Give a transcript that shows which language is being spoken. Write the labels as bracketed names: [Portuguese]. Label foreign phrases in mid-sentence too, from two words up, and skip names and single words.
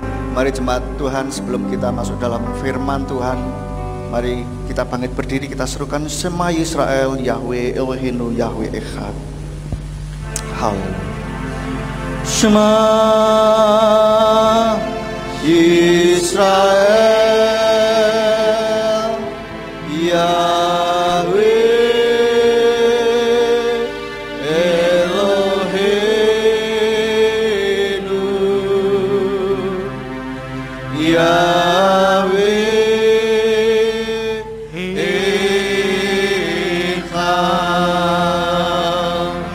[Indonesian] Mari jemaat Tuhan, sebelum kita masuk dalam firman Tuhan, mari kita bangkit berdiri, kita serukan [Hebrew] שמע ישראל יהוה אלהינו יהוה אחד. [Indonesian] Haleluya. [Hebrew] שמע ישראל יהוה אלהינו יהוה אחד.